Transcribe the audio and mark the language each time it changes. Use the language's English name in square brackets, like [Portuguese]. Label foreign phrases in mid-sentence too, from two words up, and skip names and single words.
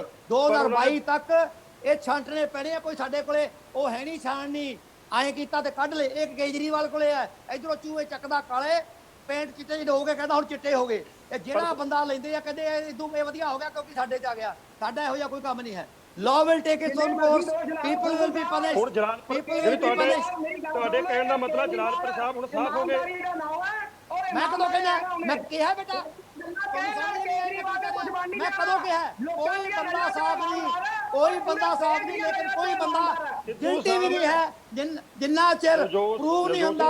[Punjabi] 2022 ਤੱਕ ਇਹ ਛਾਂਟਣੇ ਪੈਣੇ ਆ। ਕੋਈ ਸਾਡੇ ਕੋਲੇ ਉਹ ਹੈ ਨਹੀਂ ਛਾਣਨੀ, ਐਂ ਕੀਤਾ ਤੇ ਕੱਢ ਲੈ। ਇੱਕ ਕੇਜਰੀਵਾਲ ਕੋਲੇ ਹੈ, ਇਧਰੋਂ ਚੂਹੇ ਚੱਕਦਾ ਕਾਲੇ, ਪੇਂਟ ਚਿੱਟੇ ਜਿਹੜੇ ਹੋ ਗਏ ਕਹਿੰਦਾ ਹੁਣ ਚਿੱਟੇ ਹੋ ਗਏ। ਇਹ ਜਿਹੜਾ ਬੰਦਾ ਲੈਂਦੇ ਆ ਕਹਿੰਦੇ ਇਦੋਂ ਇਹ ਵਧੀਆ ਹੋ ਗਿਆ ਕਿਉਂਕਿ ਸਾਡੇ 'ਚ ਆ ਗਿਆ। ਸਾਡਾ ਇਹੋ ਜਿਹਾ ਕੋਈ ਕੰਮ ਨਹੀਂ ਹੈ। [English] law will take its own course, people will be punished, [Punjabi] ਹੁਣ ਜਲਾਲਪੁਰ [English] people will be punished। [Punjabi] ਤੁਹਾਡੇ ਕਹਿਣ ਦਾ ਮਤਲਬ ਜਲਾਲਪੁਰ ਸਾਹਿਬ ਹੁਣ ਸਾਫ਼ ਹੋ ਗਏ। ਮੈਂ ਕਦੋਂ ਕਹਿੰਦਾ, ਮੈਂ ਕਿਹਾ ਬੇਟਾ ਮੈਂ ਕਦੋਂ ਕਿਹਾ ਕੋਈ ਬੰਦਾ ਸਾਫ ਨਹੀਂ, ਕੋਈ ਬੰਦਾ ਸਾਫ ਨਹੀਂ, ਲੇਕਿਨ ਕੋਈ ਬੰਦਾ ਗਿਣਤੀ ਵੀ ਨਹੀਂ ਹੈ ਜਿੰਨਾ ਚਿਰ ਪ੍ਰੂਵ ਨਹੀਂ ਹੁੰਦਾ।